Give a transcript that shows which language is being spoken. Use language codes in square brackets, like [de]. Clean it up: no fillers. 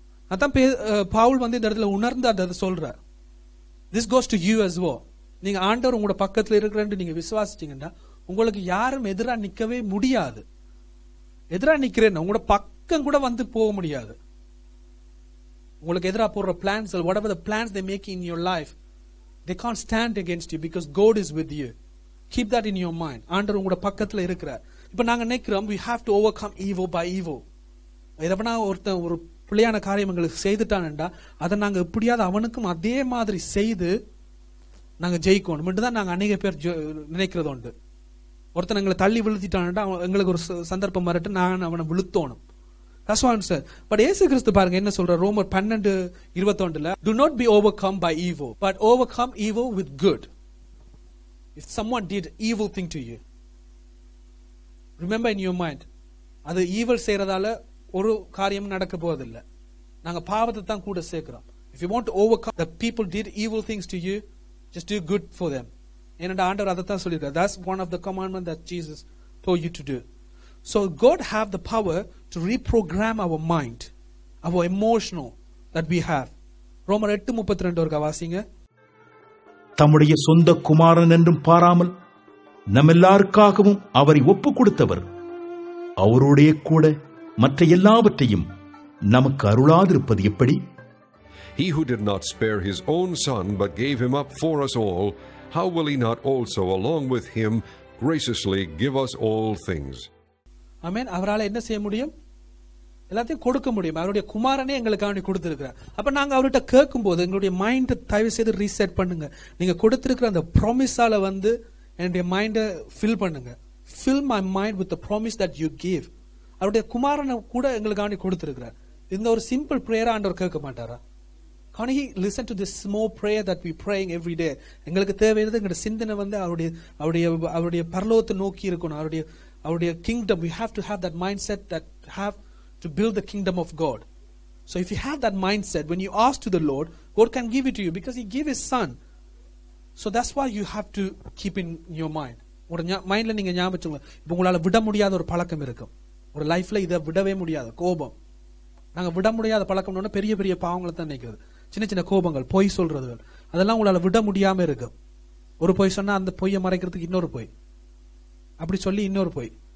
[ta] அதான் பவுல் வந்து இந்த இடத்துல உணர்ந்து அதை சொல்றார். [en] This goes to you as well. [ta] நீங்க ஆண்டவர் உங்களோட பக்கத்துல இருக்கிறேன்னு நீங்க விசுவாசிச்சீங்கன்னா உங்களுக்கு யாரும் எதிரா நிக்கவே முடியாது. எதிரா நிக்கிறேன் உங்களோட பக்கம் கூட வந்து போக முடியாது. உங்களுக்கு எதிரா போடுற plans, [en] whatever the plans they make in your life, they can't stand against you because God is with you. Keep that in your mind. [ta] ஆண்டவர் உங்களோட பக்கத்துல இருக்கிறார். இப்ப நாங்க நினைக்கிறோம் [en] we have to overcome evil by evil. [ta] எதனா ஒரு பிள்ளையான காரியம் எங்களுக்கு செய்துட்டான்டா அதை நாங்க எப்படியாவது அவனுக்கும் அதே மாதிரி செய்து நாங்க ஜெயிக்கணும் மட்டும்தான் நாங்க அநேக பேர் நினைக்கிறது உண்டு. ஒருத்தன் எங்களை தள்ளி விழுத்திட்டான்டா எங்களுக்கு ஒரு சந்தர்ப்பம் வரட்டு நான் அவனை விழுத்தோணும். [en] That's what I'm saying. [ta] But இயேசு கிறிஸ்து பாருங்க என்ன சொல்ற, [en] ரோமர் 12:21, do not be overcome by evil, but overcome evil with good. If someone did evil thing to you, remember in your mind, [ta] அது ஈவல் செய்யறதால ஒரு காரியம் நடக்க போவதில்லை, நாங்க பாவத்தை தான் கூட சேர்க்கிறோம். [en] If you want to overcome the people did evil things to you, just do good for them. [ta] ஏனென்றா ஆண்டவர் அதை தான் சொல்லியிருக்கார். [en] That's one of the commandments that Jesus told you to do. So God have the power to reprogram our mind, our emotional that we have. [ta] ரோமர் 8:32 வாசிங்க. தம்முடைய சொந்த குமாரன் என்றும் பாராமல் நம்மெல்லாருக்காகவும் அவரை ஒப்புக் கொடுத்தவர் அவருடைய கூட மற்ற எல்லாவற்றையும் நமக்கு அருளாதிருப்பது எப்படி? [en] He who did not spare his own son but gave him up for us all, how will he not also along with him graciously give us all things? [ta] ஆமென். அவரால் என்ன செய்ய முடியும்? எல்லாத்தையும் கொடுக்க முடியும். அவருடைய குமாரனே எங்களுக்காக கொடுத்திருக்கிறார். அப்ப நாங்க அவர்கிட்ட கேட்கும் போது எங்களுடைய மைண்டை தயவு செய்து ரீசெட் பண்ணுங்க. நீங்க கொடுத்திருக்கிற அந்த ப்ராமிஸால வந்து என்னுடைய மைண்டை ஃபில் பண்ணுங்க. [en] Fill my mind with the promise that you give. [ta] அவருடைய குமாரனை கூட எங்களுக்காக கொடுத்திருக்கிறார். இந்த ஒரு சிம்பிள் பிரேயர் ஆண்டவர் கேட்க மாட்டாரா? [en] Can he listen to this small prayer that we praying every day? [ta] எங்களுக்கு தேவையானது எங்களுடைய சிந்தனை வந்து அவருடைய பரலோகத்தை நோக்கி இருக்கணும். [en] அவருடைய kingdom, we have to have that mindset that have to build the kingdom of God. So if you have that mindset, when you ask to the Lord, God can give it to you because he gave his son. So that's why you have to keep in your mind. [ta] உங்க மைண்ட்ல நீங்க ஞாபகம், இப்ப உங்களால விட முடியாத ஒரு பழக்கம் இருக்கும் ஒரு லைஃப்ல, இதை விடவே முடியாது. கோபம், நாங்க விட முடியாத பழக்கம்னு பெரிய பெரிய பாவங்களை தான் நினைக்கிறது. சின்ன சின்ன கோபங்கள், பொய் சொல்றதுகள், அதெல்லாம் உங்களால விட முடியாம இருக்கு. ஒரு பொய் சொன்னா அந்த பொய்யை மறைக்கிறதுக்கு இன்னொரு பொய், அப்படி சொல்லி இன்னொரு பொய்.